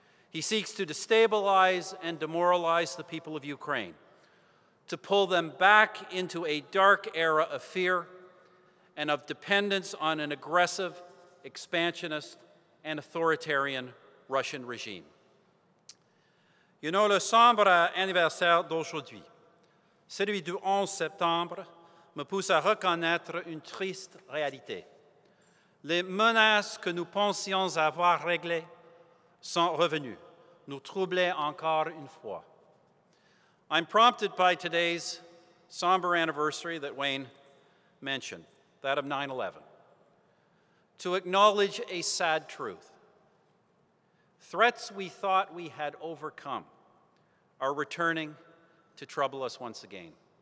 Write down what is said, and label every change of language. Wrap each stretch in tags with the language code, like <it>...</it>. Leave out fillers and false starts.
<en>He seeks to destabilize and demoralize the people of Ukraine, to pull them back into a dark era of fear and of dependence on an aggressive, expansionist, and authoritarian Russian regime. You know,</en> <fr>le sombre anniversaire d'aujourd'hui, celui du 11 septembre, me pousse à reconnaître une triste réalité. Les menaces que nous pensions avoir réglées sont revenus, nous troubler encore une fois.</fr> <en>I'm prompted by today's somber anniversary that Wayne mentioned, that of 9/11, to acknowledge a sad truth. Threats we thought we had overcome are returning to trouble us once again.</en>